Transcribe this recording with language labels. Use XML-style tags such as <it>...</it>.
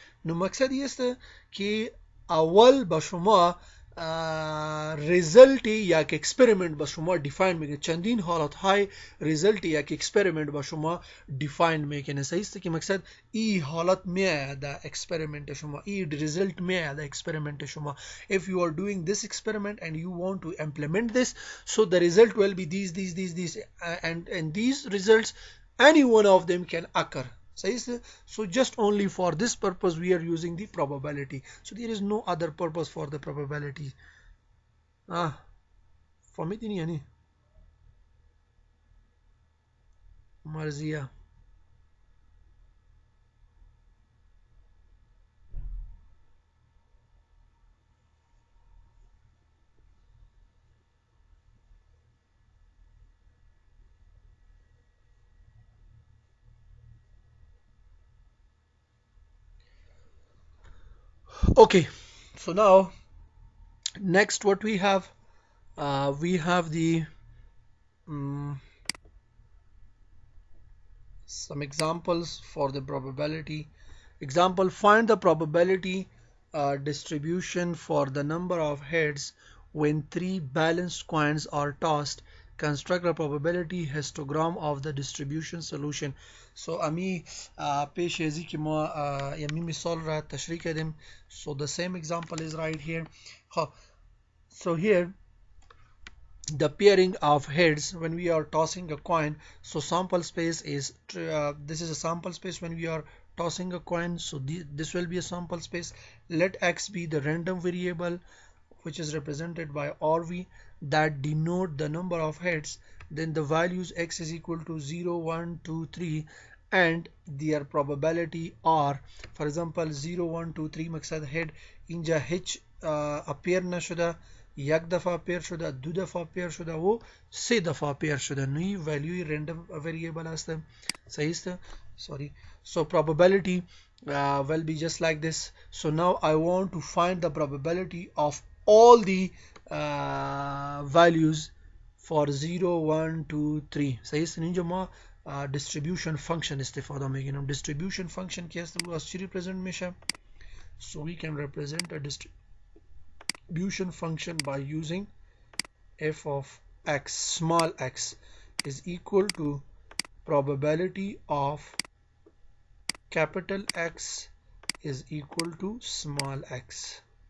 <fa>نو مقصد این است که اول با شما ریزلت یک اکسپریمنت با شما دیفاین میکنه چندین حالت های ریزلت یک اکسپریمنت با شما دیفاین میکنه صحیح است که مقصد ای حالت میاد در اکسپریمنت شما ای ریزلت میاد در اکسپریمنت شما.</fa> <en>if you are doing this experiment and you want to implement this so the result will be these and these results any one of them can occur. So just only for this purpose we are using the probability. So there is no other purpose for the probability.</en> <fa>فهمیدین یعنی مرزیه okay.</fa> <en>So now next what we have the some examples for the probability. Example, find the probability distribution for the number of heads when three balanced coins are tossed. Construct a probability histogram of the distribution solution.</en> <fa>So امی پیش ازی که ما یمی مثال را تشریح کردیم.</fa> <en>So the same example is right here. So here the pairing of heads when we are tossing a coin. So sample space is this is a sample space when we are tossing a coin. So this will be a sample space. Let x be the random variable which is represented by RV that denote the number of heads. Then the values x is equal to 0 1 2 3 and their probability are for example 0 1 2 3</en> <fa>مقصد head اینجا h appear نشده یک دفعه پیر شده دو دفعه پیر شده و سه دفعه پیر شده نوی ولیوی رندم وریبل هست صحیح است</fa> <en>sorry. So probability will be just like this. So now I want to find the probability of all the values for 0 1 2 3</en> <fa>صحیح است اینجا ما distribution function استفاده میگیریم. distribution function کی است از چی represent میشه.</fa> <en>So we can represent a distribution function by using f of x, small x, is equal to probability of capital X is equal to small x.</en>